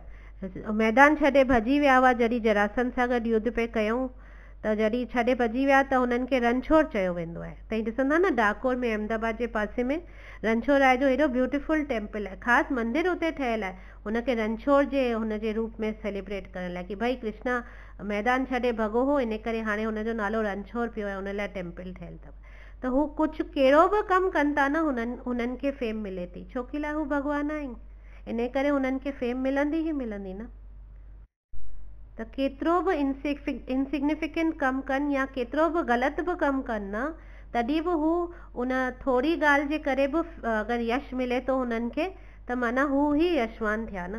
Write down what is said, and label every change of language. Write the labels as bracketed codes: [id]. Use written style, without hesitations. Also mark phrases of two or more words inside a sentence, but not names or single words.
[sd] मैदान छॾे भॼी विया हुआ जॾहिं जरासन सां गॾु युद्ध पे कयूं, त जॾहिं छॾे भॼी विया त हुननि खे रणछोड़ चयो वेंदो आहे। तव्हां ॾिसंदा न डाकोर में, अहमदाबाद जे पासे में रणछोड़ राय जो हेॾो [en] beautiful temple [sd] आहे, ख़ासि मंदिर उते ठहियल आहे हुनखे रणछोड़ जे हुनजे रूप में सेलिब्रेट करण लाइ, कि भाई कृष्णा मैदान छॾे भॻो हो, इन करे हाणे हुनजो नालो रणछोड़ पियो आहे, हुन लाइ टेम्पल ठहियल अथव। त हू कुझु कहिड़ो बि कमु कनि था न, हुननि खे फेम मिले थी, छो की लाइ हू भॻवान आहिनि, इन करे हुननि खे फेम मिलंदी ई मिलंदी न। त केतिरो बि इनसिग्निफिकेंट कमु कनि या केतिरो बि ग़लति बि कमु कनि न, तॾहिं बि हू उन थोरी ॻाल्हि जे करे बि अगरि यश मिले थो हुननि खे, त माना हू ई यशवान थिया न।